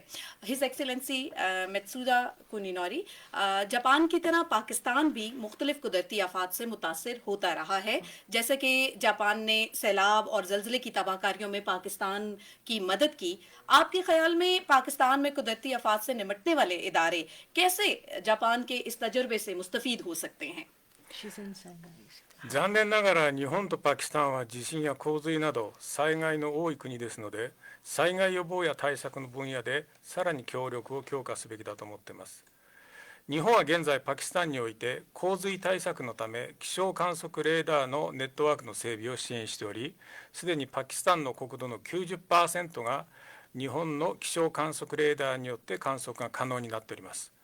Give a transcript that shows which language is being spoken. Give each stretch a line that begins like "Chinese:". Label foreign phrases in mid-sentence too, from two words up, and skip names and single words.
English: His Excellency
Urdu: ماتسودا کنینوری، جاپان کی طرح پاکستان بھی مختلف قدرتی آفات سے متاثر ہوتا رہا ہے، جیسے کہ جاپان نے سیلاب اور زلزلے کی تباہ کاریوں میں پاکستان کی مدد کی. آپ کے خیال میں پاکستان میں قدرتی آفات سے نمٹنے والے ادارے کیسے جاپان کے اس تجربے سے مستفید ہو سکتے ہیں?
Japanese: 残念ながら日本とパキスタンは地震や洪水など災害の多い国ですので、災害予防や対策の分野でさらに協力を強化すべきだと思っています。日本は現在パキスタンにおいて洪水対策のため気象観測レーダーのネットワークの整備を支援しており、すでにパキスタンの国土の 90% が日本の気象観測レーダーによって観測が可能になっております。